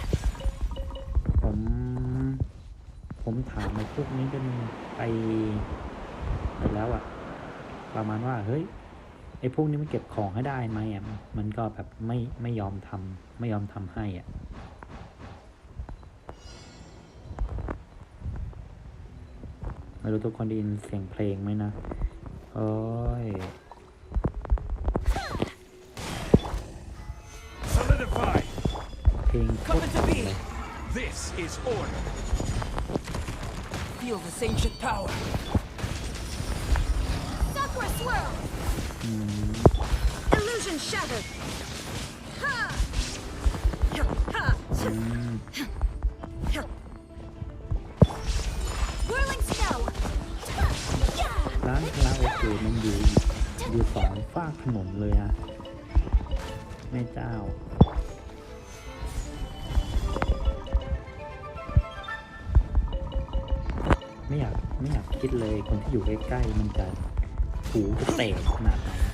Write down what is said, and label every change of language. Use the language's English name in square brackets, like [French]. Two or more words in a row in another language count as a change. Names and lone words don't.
[Thai] ผมถามไอ้พวกนี้กันไปแล้วอะประมาณว่าเฮ้ยไอ้พวกนี้มันเก็บของให้ได้ไหมอะมันก็แบบไม่ยอมทำให้อ่ะไม่รู้ทุกคนได้ยินเสียงเพลงไหมนะโอ้ย [English] Solidify. [Thai] เพลงโคตรเลย [English] This is order. Feel this ancient power. Sakura swirl. Illusion shattered. Ha! Ha! Whirling snow. [Thai] ร้านคาราโอเกะมันอยู่สองฝากถนนเลยอะแม่เจ้า ไม่อยากคิดเลยคนที่อยู่ใกล้ๆมันจะหูจะแตกขนาดไหน